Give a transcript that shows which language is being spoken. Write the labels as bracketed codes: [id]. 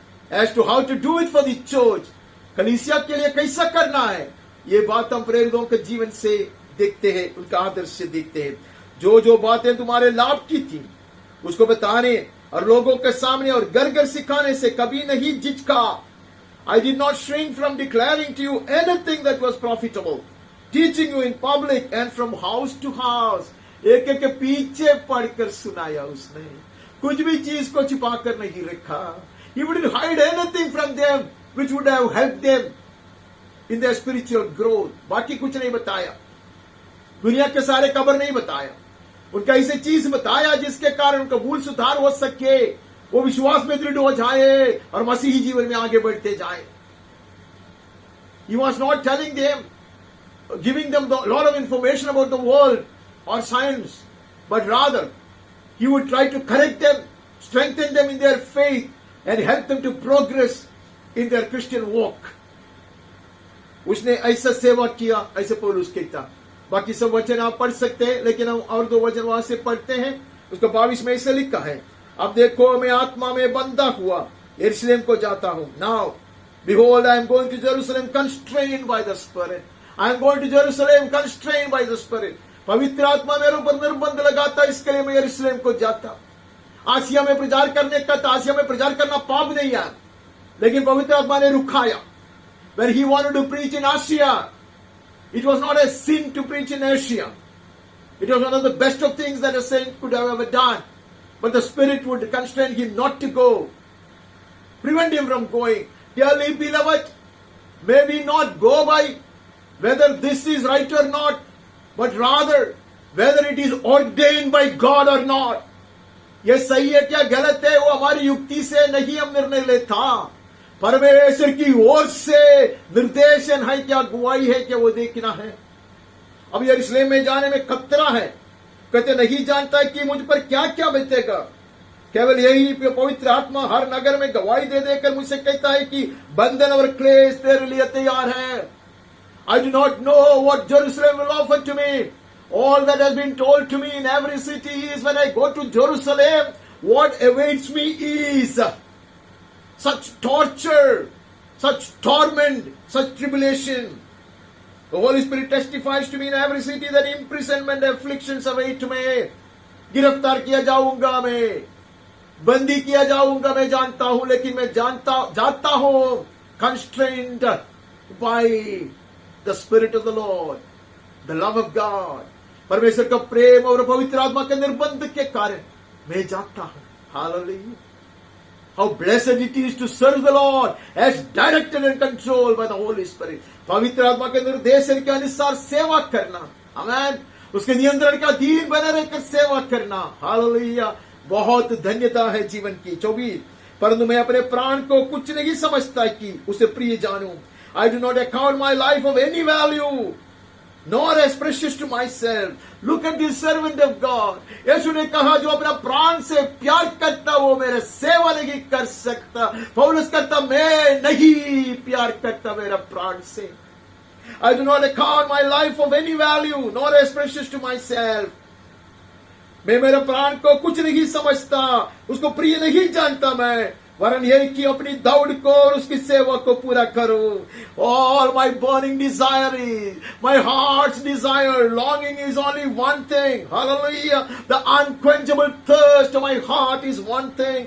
[en] As to how to do it for the church. [hi] कलीसिया के लिए कैसा करना है, ये बात हम प्रेरितों के जीवन से देखते हैं, उनका आदर्श से देखते हैं. जो बातें तुम्हारे लाभ की थी उसको बताने और लोगों के सामने और घर सिखाने से कभी नहीं झिझका. [en] I did not shrink from declaring to you anything that was profitable, teaching you in public and from house to house. [hi] एक के पीछे पढ़कर सुनाया उसने, कुछ भी चीज को छिपा कर नहीं रखा. [en] He wouldn't hide anything from them which would have helped them in their spiritual growth. [hi] बाकी कुछ नहीं बताया, दुनिया के सारे खबर नहीं बताया, उनका ऐसे चीज बताया जिसके कारण उनका मूल सुधार हो सके, वो विश्वास में दृढ़ हो जाए और मसीही जीवन में आगे बढ़ते जाए. [en] He was not telling them, giving them a lot of information about the world or science, but rather he would try to correct them, strengthen them in their faith and help them to progress in their Christian walk. [hi] उसने ऐसा सेवा किया, ऐसे पौलुस कहता. बाकी सब वचन आप पढ़ सकते हैं, लेकिन हम और 2 वचन वहां से पढ़ते हैं. उसका 22 में ऐसे लिखा है, अब देखो मैं आत्मा में बंधा हुआ यरूशलेम को जाता हूं. [en] Now behold, I am going to Jerusalem constrained by the Spirit. I am going to Jerusalem constrained by the Spirit. [hi] पवित्र आत्मा मेरे ऊपर निर्बंध लगाता, इसके लिए मैं यरूशलेम को जाता. आसिया में प्रचार करने का था, आसिया में प्रचार करना पाप नहीं है, लेकिन पवित्र आत्मा ने रुकाया. [en] When he wanted to preach in Asia, it was not a sin to preach in Asia. It was one of the best of things that a saint could have ever done. But the Spirit would constrain him not to go, prevent him from going. Dearly beloved, may we not go by whether this is right or not, but rather whether it is ordained by God or not. [hi] ये सही है क्या गलत है, वो हमारी युक्ति से नहीं हम निर्णय लेता, परमेश्वर की ओर से निर्देशन है क्या, गुवाही है क्या, वो देखना है. अब यरूशलेम में जाने में खतरा है. कहते नहीं जानता कि मुझ पर क्या क्या बीतेगा. केवल यही पवित्र आत्मा हर नगर में गवाही दे देकर मुझसे कहता है कि बंधन और क्लेश तेरे लिए तैयार है. [en] I do not know what Jerusalem will offer to me. All that has been told to me in every city is when I go to Jerusalem, what awaits me is such torture, such torment, such tribulation. The Holy Spirit testifies to me in every city that imprisonment, afflictions await me. [hi] गिरफ्तार किया जाऊंगा मैं, बंदी किया जाऊंगा मैं जानता हूं, लेकिन मैं जाता हूं [en] constrained by the Spirit of the Lord, the love of God. [hi] परमेश्वर का प्रेम और पवित्र आत्मा के निर्बंध के कारण मैं जाता हूं. [en] Hallelujah. How blessed it is to serve the Lord as directed and controlled by the Holy Spirit. [hi] पवित्र आत्मा के निर्देशन के अनुसार सेवा करना. आमेन. उसके नियंत्रण का अधीन बने रहकर सेवा करना. हालेलुया. बहुत धन्यता है जीवन की. 24. परंतु मैं अपने प्राण को कुछ नहीं समझता कि उसे प्रिय जानूं. [en] I do not account my life of any value, nor as precious to myself. Look at this servant of God. [hi] यीशु ने कहा जो अपना प्राण से प्यार करता वो मेरे सेवा नहीं कर सकता. पौलुस कहता मैं नहीं प्यार करता मेरा प्राण से. [en] I do not account my life of any value, nor as precious to myself. [hi] मैं मेरे प्राण को कुछ नहीं समझता, उसको प्रिय नहीं जानता मैं, वरन यही कि अपनी दौड़ को और उसकी सेवा को पूरा करूं. [en] All my burning desire is, my heart's desire, longing is only one thing. Hallelujah. The unquenchable thirst of my heart is one thing.